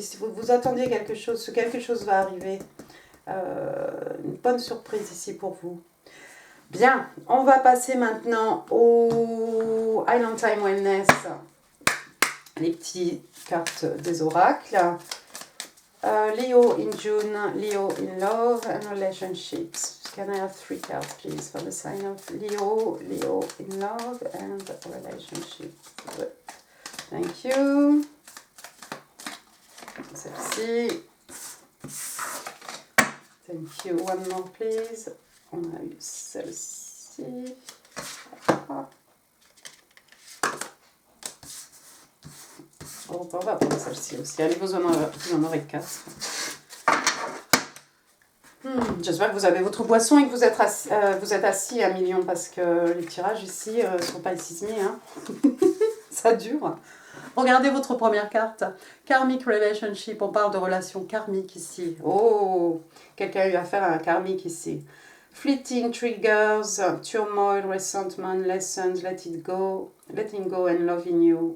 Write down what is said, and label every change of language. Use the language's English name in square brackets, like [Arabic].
[French] Si vous vous attendiez quelque chose va arriver. Une bonne surprise ici pour vous. Bien, on va passer maintenant au Island Time Wellness. Les petites cartes des oracles. [English] Leo in June, Leo in love and relationships. Can I have 3 cards, please, for the sign of Leo, Leo in love and relationships? Thank you. [French] Celle-ci. [English] Thank you. One more, please. [French] On a eu celle-ci. Oh, on va prendre celle-ci aussi. Allez, vous en aurez 4. J'espère que vous avez votre boisson et que vous êtes assis à million parce que les tirages ici ne sont pas sismés. Hein. Ça dure. Regardez votre première carte. Karmic Relationship. On parle de relation karmique ici. Oh, quelqu'un a eu affaire à un karmique ici. [English] Fleeting triggers, turmoil, resentment, lessons, letting go and loving you.